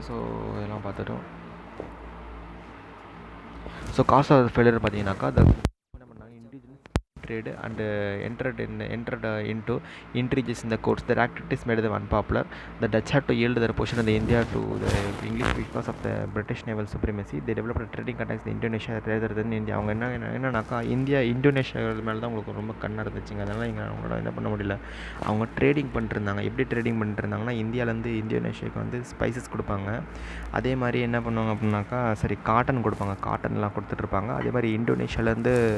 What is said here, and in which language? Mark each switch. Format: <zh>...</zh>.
<ta>So இதெல்லாம் பார்த்துட்டோம். So காசு ஆஃப் ஃபெயிலியர் பார்த்தீங்கன்னாக்கா, என்ன பண்ணாங்க, individual</ta> <en>trade and entered into intrigue in the courts. Their activities made them unpopular. The Dutch had to yield their portion of the India to the English because of the British naval supremacy. They developed a trading contacts in Indonesia rather than India.</en> <ta>அவங்க என்னன்னாக்கா, Indonesia மேலே தான் உங்களுக்கு ரொம்ப கண்ணாக இருந்துச்சுங்க. அதனால் இங்கே அவங்களோட என்ன பண்ண முடியல. அவங்க ட்ரேடிங் பண்ணிட்டுருந்தாங்க. எப்படி ட்ரேடிங் பண்ணிட்டுருந்தாங்கன்னா, இந்தியாவிலேருந்து இந்தோனேஷியாவுக்கு வந்து ஸ்பைசஸ் கொடுப்பாங்க. அதே மாதிரி என்ன பண்ணுவாங்க அப்படின்னாக்கா, காட்டன் கொடுப்பாங்க, காட்டன்லாம் கொடுத்துட்ருப்பாங்க. அதே மாதிரி இந்தோனேஷியாவிலேருந்து</ta>